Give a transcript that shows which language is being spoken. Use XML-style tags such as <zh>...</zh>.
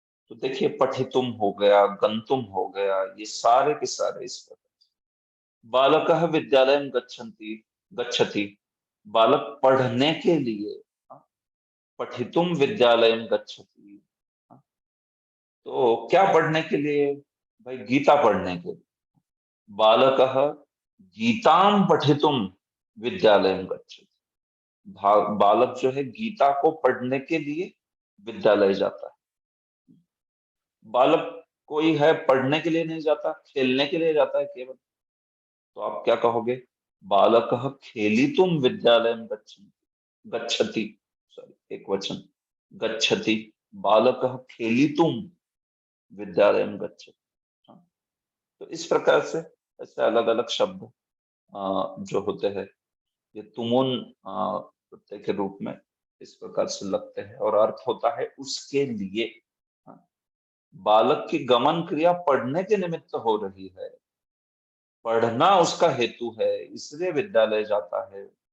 <hi>तो देखिए पठितुम हो गया, गंतुम हो गया, ये सारे के सारे इस प्रकार।</hi> <sa>बालकः विद्यालयं गच्छन्ति, गच्छति,</sa> <hi>बालक पढ़ने के लिए। हाँ,</hi> <sa>पठितुम विद्यालयं गच्छति,</sa> <hi>हाँ, तो क्या पढ़ने के लिए, भाई गीता पढ़ने के लिए।</hi> <sa>बालकः गीतां पठितुं विद्यालयं गच्छति।</sa> <hi>बालक जो है गीता को पढ़ने के लिए विद्यालय जाता है। बालक कोई है पढ़ने के लिए नहीं जाता, खेलने के लिए जाता है केवल। तो आप क्या कहोगे?</hi> <sa>बालकः खेलितुं विद्यालयं गच्छति,</sa> <hi>सॉरी एक वचन,</hi> <sa>गच्छति। बालकः खेलितुं विद्यालयं गच्छति।</sa> <hi>हाँ, तो इस प्रकार से ऐसे अलग अलग शब्द जो होते हैं ये तुमुन प्रत्यय के रूप में इस प्रकार से लगते हैं और अर्थ होता है उसके लिए। हाँ, बालक की गमन क्रिया पढ़ने के निमित्त हो रही है, पढ़ना उसका हेतु है, इसलिए विद्यालय जाता है।</hi>